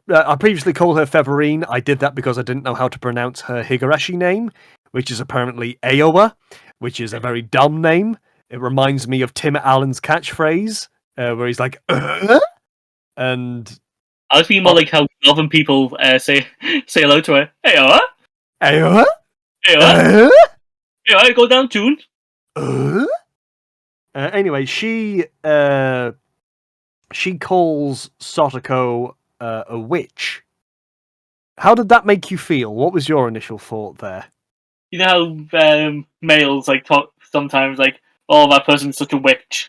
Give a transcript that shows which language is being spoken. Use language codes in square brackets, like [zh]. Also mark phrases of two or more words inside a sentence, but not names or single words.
[en] I previously called her Feverine. I did that because I didn't know how to pronounce her Higurashi name, which is apparently Aowa, which is a very dumb name. It reminds me of Tim Allen's catchphrase, where he's like, and I was thinking more like how Northern people say hello to her. Hey, Aowa. Aowa? Hey, Aowa. Hey, Aowa, go down, tune. Anyway, she calls Satoko a witch. How did that make you feel? What was your initial thought there? You know how males like talk sometimes like, "Oh, that person's such a witch.